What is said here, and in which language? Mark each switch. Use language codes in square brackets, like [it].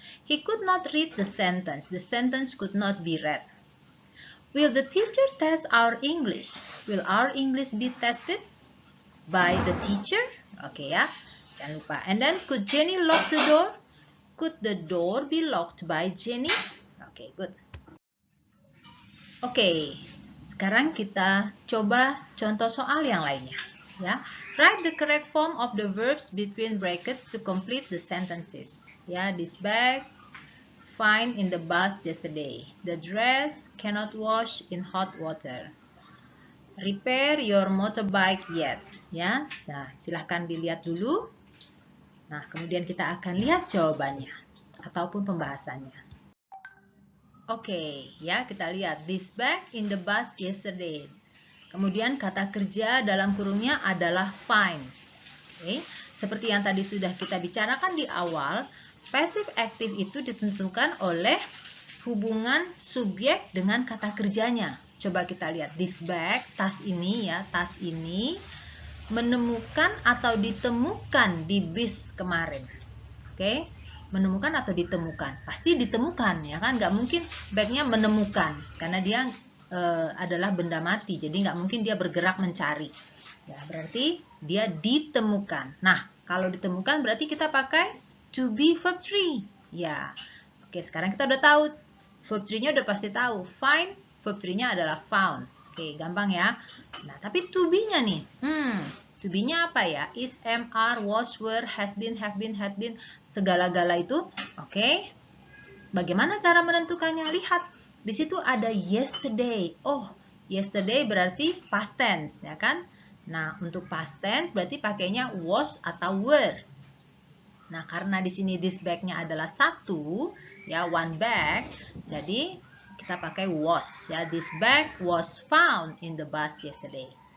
[en] He could not read the sentence. The sentence could not be read. Will the teacher test our English? Will our English be tested by the teacher? [id] Oke ya, jangan lupa. [en] And then, could Jenny lock the door? Could the door be locked by Jenny? Oke, good. [id] Oke, sekarang kita coba contoh soal yang lainnya. [en] Ya, write the correct form of the verbs between brackets to complete the sentences. Ya, this bag, find in the bus yesterday. The dress cannot wash in hot water. Repair your motorbike yet. [id] Ya, nah silahkan dilihat dulu. Nah, kemudian kita akan lihat jawabannya ataupun pembahasannya. Oke, ya kita lihat [en] this bag in the bus yesterday. [id] Kemudian kata kerja dalam kurungnya adalah find. Oke, seperti yang tadi sudah kita bicarakan di awal, passive active itu ditentukan oleh hubungan subjek dengan kata kerjanya. Coba kita lihat [en] this bag, [id] tas ini ya, tas ini menemukan atau ditemukan di bis kemarin. Oke, menemukan atau ditemukan, pasti ditemukan ya kan, nggak mungkin bagnya menemukan karena dia adalah benda mati, jadi nggak mungkin dia bergerak mencari ya, berarti dia ditemukan. Nah, kalau ditemukan berarti kita pakai to be verb 3 ya. Oke, sekarang kita udah tahu verb 3 nya, udah pasti tahu find, verb 3 nya adalah found. Oke, gampang ya. Nah, tapi to be nya nih, to be nya apa ya? [en] Is, am, are, was, were, has been, have been, had been, segala-gala itu. [id] Oke. Bagaimana cara menentukannya? Lihat, di situ ada yesterday. Oh, yesterday berarti past tense, ya kan? Nah, untuk past tense berarti pakainya was atau were. Nah, karena di sini this bag-nya adalah satu, ya, one bag, jadi kita pakai was, ya. [en] This bag was found in the bus yesterday.